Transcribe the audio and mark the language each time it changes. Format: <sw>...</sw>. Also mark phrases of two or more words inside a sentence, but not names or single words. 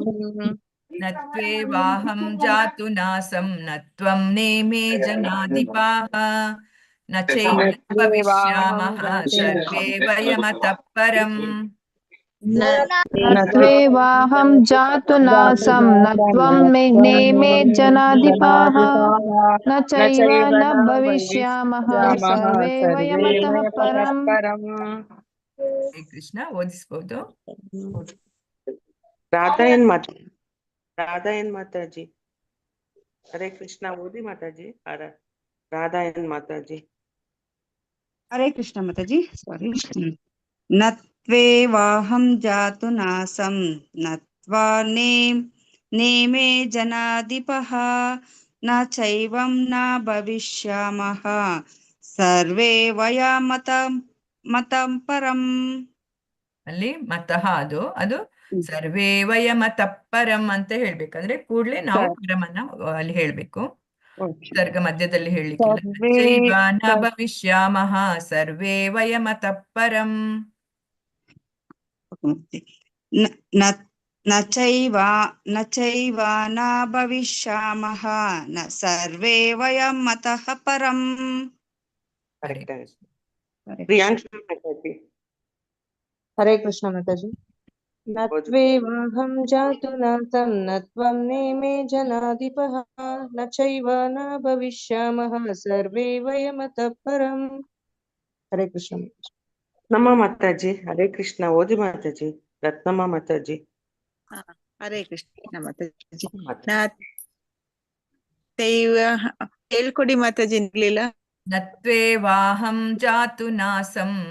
<sa>ನತ್ವೇವಾಹಂ ಜಾತು ನಾಸಂ ನತ್ವಂ ನೇಮೇ ಜನಾಧಿಪಾಃ ನ ಚೈವ ನ ಭವಿಷ್ಯಾಮಃ ಸರ್ವೇ ವಯಮತಃ ಪರಂ. ನತ್ವೇವಾಹಂ ಜಾತು ನಾಸಂ ನತ್ವಂ ನೇಮೇ ಜನಾಧಿಪಾಃ ನ ಚೈವ ನ ಭವಿಷ್ಯಾಮಃ ಸರ್ವೇ ವಯಮತಃ ಪರಂ.</sa> <kn>ಕೃಷ್ಣ ಓದಿಸ್ಬೋದು. ರಾಧಾ ಏನ್ ಮಾತಾಜಿ. ಹರೇ ಕೃಷ್ಣ ಓದಿ ಮಾತಾಜಿ. ರಾಧಾ ಏನ್ ಮಾತಾಜಿ. ಹರೇ ಕೃಷ್ಣ ಮಾತಾಜಿ. ಸಾರಿ.</kn> <sa>ನತ್ವೇವಾಹಂ ಜಾತು ನಾಸಂ ನತ್ವಾ ನೇಮೇ ಜನಾಧಿಪಃ ನ ಚೈವಂ ನ ಭವಿಷ್ಯಾಮಃ ಸರ್ವೇ ವಯಮತಃ ಪರಂ.</sa> <kn>ಅಲ್ಲಿ ಮತಃ ಅದು</kn> <sa>ಸರ್ವೇ ವಯಮತಃ ಪರಂ</sa> <kn>ಅಂತ ಹೇಳ್ಬೇಕಂದ್ರೆ ಕೂಡ್ಲೆ ನಾವು ಪರಮನ್ನ ಅಲ್ಲಿ ಹೇಳ್ಬೇಕು. ಸರ್ಗ ಮಧ್ಯದಲ್ಲಿ ಹೇಳಿಕ್ಕಿಲ್ಲ.</kn> <sa>ಚೈವ ನ ಭವಿಷ್ಯಾಮಃ ಸರ್ವೇ ವಯಮತಃ ಪರಂ. ನ ಚೈವ ನ ಭವಿಷ್ಯಾಮಃ ನ ಸರ್ವೇ ವಯಮತಃ ಪರಂ.</sa> <kn>ಪ್ರಿಯಾಂಶು ಮಾತಾಜಿ. ಹರೇ ಕೃಷ್ಣ ಮಾತಾಜಿ.</kn> <sa>ನತ್ವೇವಾಹಂ ಜಾತು ನಾಸಂ ನ ತ್ವಂ ನೇಮೇ ಜನಾಧಿಪಃ ನ ಚೈವ ನ ಭವಿಷ್ಯಾಮಃ ಸರ್ವೇ ವಯಮತಃ ಪರಂ.</sa> <kn>ಹರೇ ಕೃಷ್ಣ ಮಾತಾಜಿ. ನಮ್ಮ ಮಾತಾಜಿ ಹರೇ ಕೃಷ್ಣ. ಓದಿ ಮಾತಾಜಿ. ರತ್ನಮ್ಮ ಮಾತಾಜಿ. ಹರೇ ಕೃಷ್ಣ ಮಾತಾಜಿ. ಹೇಳ್ಕೊಡಿ ಮಾತಾಜಿ, ಇರ್ಲಿಲ್ಲ.</kn> <sa>ನತ್ವೇವಾಹಂ ಜಾತು ನಾಸಂ.</sa>